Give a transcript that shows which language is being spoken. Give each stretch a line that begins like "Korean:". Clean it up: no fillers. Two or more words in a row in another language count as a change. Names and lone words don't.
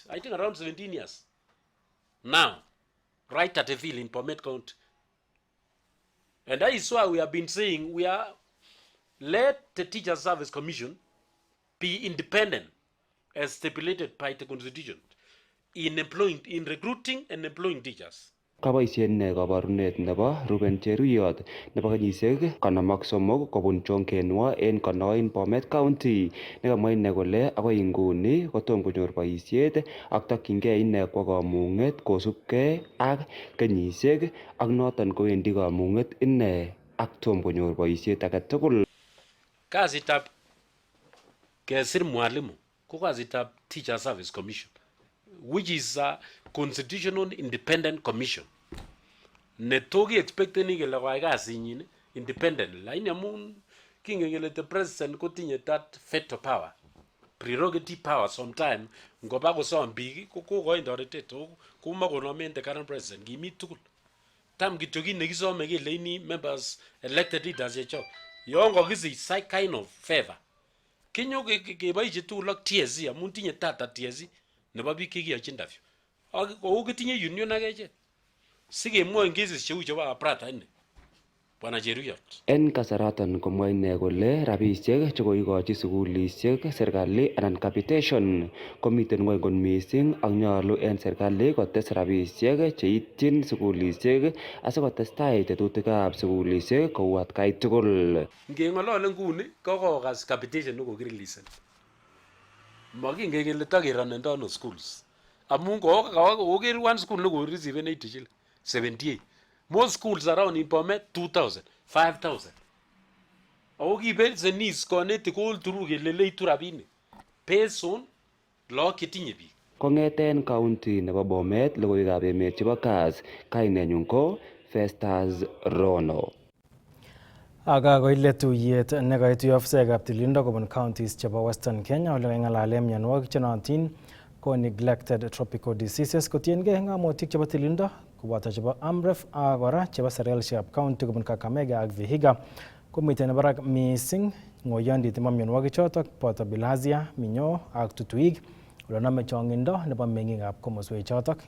English: I think around 17 years. Now, right at the field in Bomet County. And that is why we have been saying let the Teacher Service Commission be independent as stipulated by the Constitution in recruiting and employing teachers.
Kalenjin: Kaboisien ne kabarunet nebo Ruben Cheruyot nebo kenyisiek 53 kobun Chonkenwa en Konoin Bomet County nekamwa ine kole akoi nguni kotom konyor boisiet ak tokyingei ine kwo kamung'et kosubkei ak kenyisiek ak noton kowendi kamung'et ine ak tom konyor boisiet age tugul. Kasitab kesir mwalimu ko kasitab Teacher Service Commission,
English: which is a constitutional independent commission.
Kalenjin: Netoki expecteni kele koyai kasinyin independently. Lakini amun kingen kele
English: the president
Kalenjin: kotinye
English: that veto power, prerogative power sometime
Kalenjin: ngoba kosom biik ko kokoin toretet ko makonomen
English: the current president
Kalenjin: kimi tugul. Tam kityo kit nekisome keleini
English: members elected leaders
Kalenjin: chechok. Yon kokisich
English: some kind of favor.
Kalenjin: Kinyo keboisie tugul ak TSC amun tinye data TSC nebo biik chekiyochi interview. Ak kou kitinye union akechek. Sikemwoin cases cheu chebo Abrata ini. Bwana Cheruyot. En kasaraton komwa ine kole rabisiek chekoikochi sukulisiek serikali anan capitation komiten ngwony kot missing ak nyolu en serikali kotes rabisiek cheityin sukulisiek asikotestai tetutikab sukulisiek kou atkai tugul. Ngeng'olole nguni kokokas capitation nekokireleasen. Makingen kele takeronendo ano schools. Amun koker
English: one school
Kalenjin: nekoreceiven 80 shilling, 78.
English: Most schools around in Bomet 2,000, 5,000.
Kalenjin: Ako kibelse nis konetik
English: all through
Kalenjin: kele leitu rabinik
English: based on
Kalenjin: lagok chetinye biik. Kong'eten county nebo Bomet logoiwekab emet chebo Kass, kainenyun ko Festus Rono. Akakoile tuyet nekaitu ofisaekab tililindo kobun counties chebo Western Kenya ole kang'alale mionwogik chenootin ko
English: neglected tropical diseases
Kalenjin: kotiengei ng'amotik chebo tililindo koboto chebo AMREF ak kora chebo serkalishekab county kobun Kakamega ak Vihiga komiten barak missing ng'oyondit nebo mionwogik chotok boto bilharzia, minyoo ak tutuik ole nome chong'indo nebo meng'ikab komoswek chotok.